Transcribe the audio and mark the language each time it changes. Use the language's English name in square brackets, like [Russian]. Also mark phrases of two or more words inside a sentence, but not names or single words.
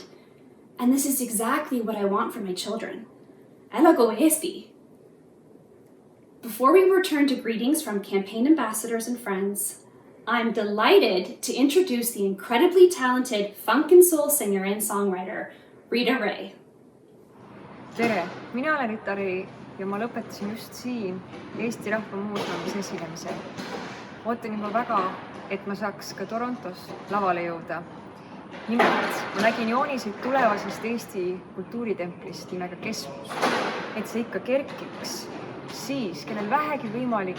[English] And this is exactly what I want for my children. [Estonian] Elagu Eesti. [English] Before we return to greetings from campaign ambassadors and friends, I'm delighted to introduce the incredibly talented funk and soul singer and songwriter, Rita Ray. [Estonian] Tere, mina olen Rita Ray ja ma lõpetasin just siin Eesti Rahva Muuseumis esinemise. Ootan juba väga, et ma saaks ka Torontos lavale jõuda. Nimelt, ma nägin jooniseid tulevasest Eesti kultuuritemplist nimega KESKUS, et see ikka kerkiks siis, kellel vähegi võimalik.